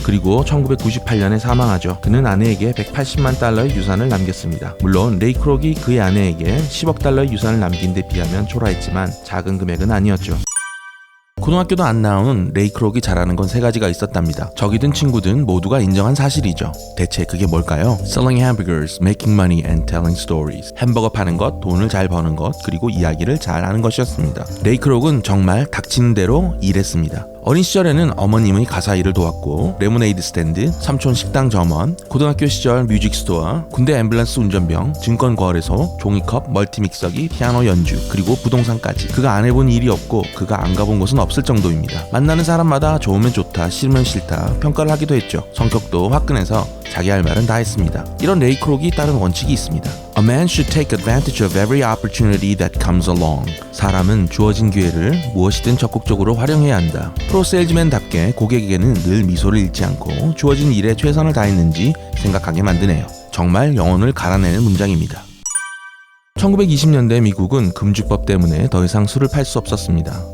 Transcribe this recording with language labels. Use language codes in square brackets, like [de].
[ko] 그리고 1998년에 사망하죠. 그는 아내에게 180만 달러의 유산을 남겼습니다. 물론 레이 크록이 그의 아내에게 10억 달러의 유산을 남긴 데 비하면 초라했지만 작은 금액은 아니었죠. 고등학교도 안 나오는 레이 크록이 잘하는 건 3가지가 있었답니다. 적이든 친구든 모두가 인정한 사실이죠. 대체 그게 뭘까요? [en] Selling hamburgers, making money and telling stories. [ko] 햄버거 파는 것, 돈을 잘 버는 것, 그리고 이야기를 잘 하는 것이었습니다. 레이 크록은 정말 닥치는 대로 일했습니다. 어린 시절에는 어머님의 가사 일을 도왔고 레모네이드 스탠드, 삼촌 식당 점원, 고등학교 시절 뮤직 스토어, 군대 앰뷸런스 운전병, 증권 거래소, 종이컵, 멀티믹서기, 피아노 연주, 그리고 부동산까지. 그가 안 해본 일이 없고 그가 안 가본 곳은 없을 정도입니다. 만나는 사람마다 좋으면 좋다, 싫으면 싫다 평가를 하기도 했죠. 성격도 화끈해서 자기 할 말은 다 했습니다. 이런 레이 크록이 따른 원칙이 있습니다. [en] A man should take advantage of every opportunity that comes along. [ko] 사람은 주어진 기회를 무엇이든 적극적으로 활용해야 한다. 프로 세일즈맨답게 고객에게는 늘 미소를 잃지 않고 주어진 일에 최선을 다했는지 생각하게 만드네요. 정말 영혼을 갈아내는 문장입니다. 1920년대 미국은 금주법 때문에 더 이상 술을 팔 수 없었습니다.